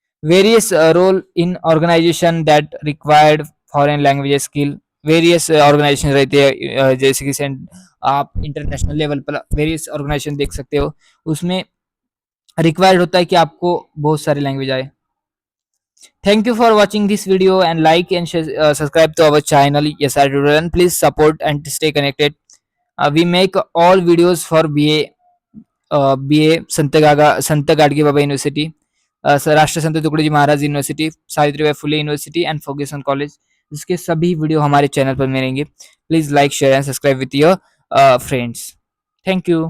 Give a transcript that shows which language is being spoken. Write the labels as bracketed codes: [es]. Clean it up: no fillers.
[en] various role in organisation that required foreign language skill, [hi] various organisation रहते हैं, जैसे कि आप इंटरनेशनल लेवल पर वेरियस ऑर्गेनाइजेशन देख सकते हो, उसमें रिक्वायर्ड होता है कि आपको बहुत सारे लैंग्वेज आए। [en] Thank you for watching this video and like and subscribe to our channel SR Tutorial. Please support and stay connected. We make all videos for BA Sant Gadge Baba university, Rashtra Sant Tukdoji Maharaj university, Savitribai Phule university and Fergusson college. [hi] इसके सभी video हमारे channel पर मिलेंगे। [en] Please like share and subscribe with your friends. Thank you.